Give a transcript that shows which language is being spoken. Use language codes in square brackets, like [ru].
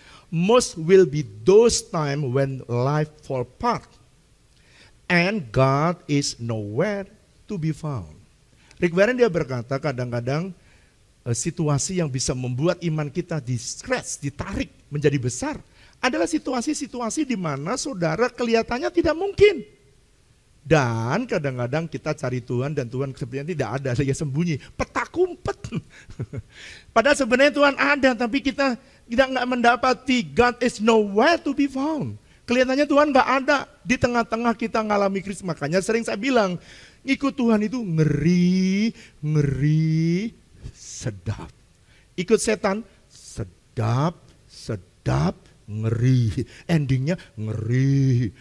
[en] most will be those time when life fall apart and God is nowhere to be found. [id] Rick Warren dia berkata kadang-kadang situasi yang bisa membuat iman kita di-stretch, ditarik menjadi besar adalah situasi-situasi di mana saudara kelihatannya tidak mungkin. Dan kadang-kadang kita cari Tuhan dan Tuhan sebenarnya tidak ada, dia sembunyi, petak umpet. Padahal sebenarnya Tuhan ada, tapi kita nggak mendapati. [en] God is nowhere to be found. [id] Kelihatannya Tuhan nggak ada di tengah-tengah kita ngalami krisis. Makanya sering saya bilang, ikut Tuhan itu ngeri, ngeri, sedap. Ikut setan, sedap, sedap, ngeri. Endingnya ngeri.